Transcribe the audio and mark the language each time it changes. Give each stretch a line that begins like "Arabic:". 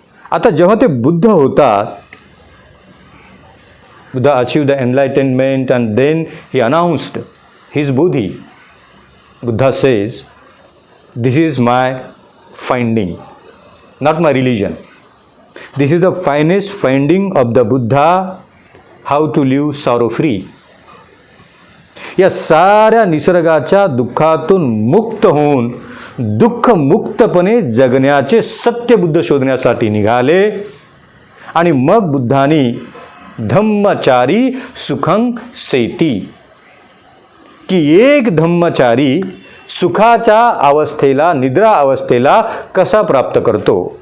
Marathi: आता जेव्हा ते बुद्ध होतात,
English: Buddha achieve the enlightenment and then he announced his बुद्धी. Buddha says, this is my finding, not my religion. This is the finest finding of the Buddha, how to live sorrow free.
Marathi: या साऱ्या निसर्गाच्या दुःखातून मुक्त होऊन दुःख मुक्तपणे जगण्याचे सत्य बुद्ध शोधण्यासाठी निघाले. आणि मग बुद्धांनी धम्मचारी सुखं सेती, की एक धम्मचारी सुखाच्या अवस्थेला, निद्रा अवस्थेला कसा प्राप्त करतो.